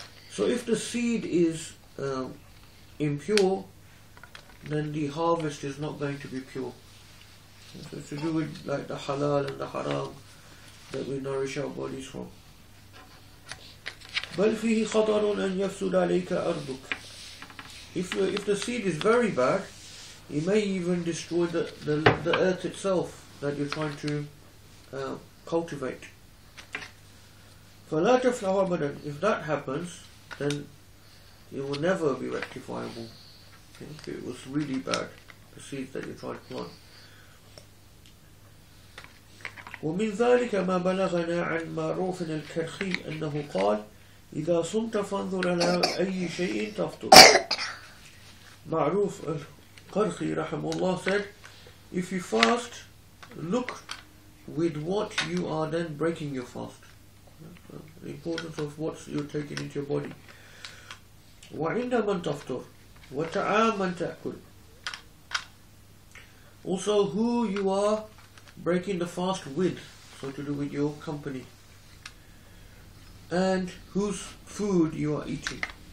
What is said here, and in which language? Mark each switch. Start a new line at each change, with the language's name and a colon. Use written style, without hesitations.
English: So if the seed is impure, then the harvest is not going to be pure. So it's to do with like the halal and the haram that we nourish our bodies from.
Arabic: بل فيه خطر أن يفسد عليك أرضك.
English: If the seed is very bad, it may even destroy the earth itself that you're trying to cultivate.
Arabic: فلا تفلح أبدا.
English: If that happens, then it will never be rectifiable. If it was really bad, the seeds that you're trying to plant.
Arabic: ومن ذلك ما بلغنا عن معروف الكرخي أنه قال إذا صمت فانظر على أي شيء تفطر.
English: معروف الكرخي رحمه الله said, if you fast, look with what you are then breaking your fast. The importance of what you're taking into your body.
Arabic: وعند من تفطر وتعام من تأكل.
English: Also who you are breaking the fast with, so to do with your company, and whose food you are eating.